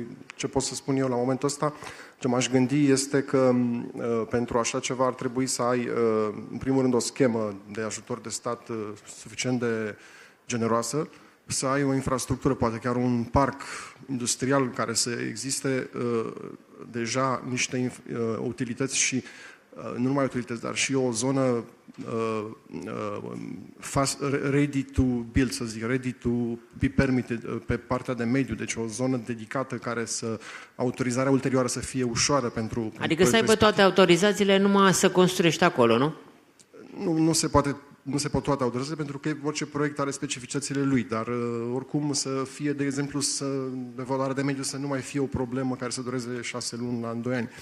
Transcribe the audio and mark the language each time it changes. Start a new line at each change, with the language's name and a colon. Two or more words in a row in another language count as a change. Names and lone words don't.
Romanian: Ce pot să spun eu la momentul ăsta? Ce m-aș gândi este că pentru așa ceva ar trebui să ai, în primul rând, o schemă de ajutor de stat suficient de generoasă, să ai o infrastructură, poate chiar un parc industrial în care să existe deja niște utilități și nu numai utilități, dar și o zonă
English: ready to build,
Romanian: să zic,
English: ready to be permitted
Romanian: pe partea de mediu, deci o zonă dedicată care autorizarea ulterioară să fie ușoară pentru... Adică să aibă toate autorizațiile, numai să construiești acolo, nu? Nu se pot toate autorizațiile, pentru că orice proiect are specificitățile lui, dar oricum să fie, de exemplu, evaluarea de mediu să nu mai fie o problemă care să dureze 6 luni, în 2 ani.